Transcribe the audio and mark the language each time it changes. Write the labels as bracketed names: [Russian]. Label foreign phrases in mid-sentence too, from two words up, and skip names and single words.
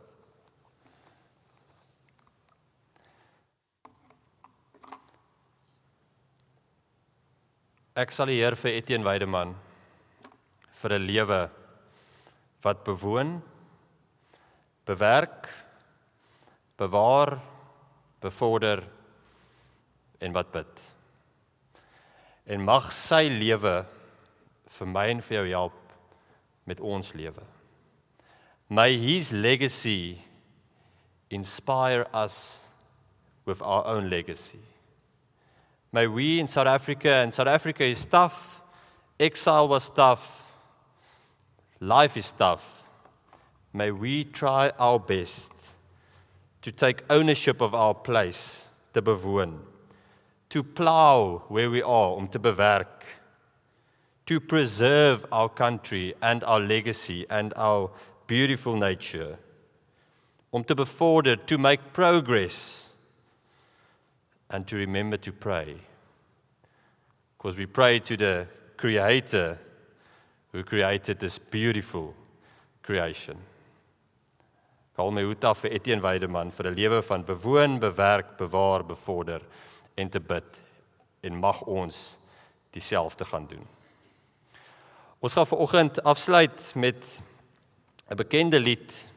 [Afrikaans] Ek sal die Heer vir Etienne Weideman vir 'n lewe wat bewoon, bewerk, bewaar, bevorder en wat bid. En mag sy lewe vir my en vir jou help met ons lewe. [English] May his legacy inspire us with our own legacy. May we in South Africa, and South Africa is tough, exile was tough, life is tough. May we try our best to take ownership of our place, [Afrikaans] te bewoon, [English] to plow where we are, [Afrikaans] om te bewerk, [English] to preserve our country and our legacy and our beautiful nature, [Afrikaans] om te bevorder, [English] to make progress, and to remember to pray. Because we pray to the Creator who created this beautiful creation. [Afrikaans] Ek haal my hoed af vir Etienne Weideman vir 'n lewe van bewoon, bewerk, bewaar, bevorder en te bid. En mag ons dieselfde gaan doen. Ons gaan vanoggend afsluit met 'n bekende lied.